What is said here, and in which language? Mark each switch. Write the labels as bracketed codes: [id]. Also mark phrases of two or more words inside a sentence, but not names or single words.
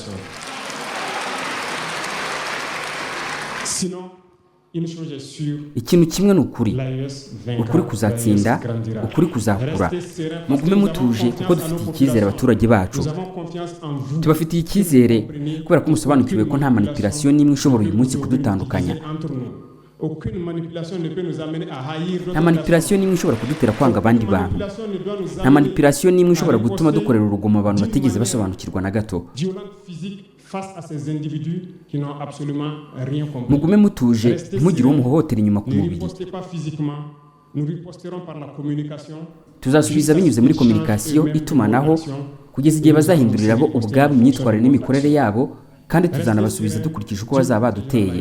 [rw] Ikintu kimwe ni ukuri. Ukuri kuzatsinda, ukuri kuzakura. Mugume mutuje kuko dufitiye icyizere abaturage bacu. Tubafitiye icyizere kubera ko musobanukiwe ko nta manipulation n'imwe ishobora uyu munsi kudutandukanya. [fr] aucune manipulation ne peut nous amener à haïr nta manipulation n'imwe ishobora kudutera kwanga abandi bantu, nta manipulation n'imwe ishobora gutuma dukorera urugomo abantu batigeze basobanukirwa na gato. Mugume mutuje, ntimugire uwo muhohotera inyuma ku mubiri. Tuzasubiza binyuze muri communication, itumanaho, kugeza igihe bazahindurira bo ubwabo imyitwarire n'imikorere yabo, kandi tuzanabasubiza dukurikije uko bazaba baduteye.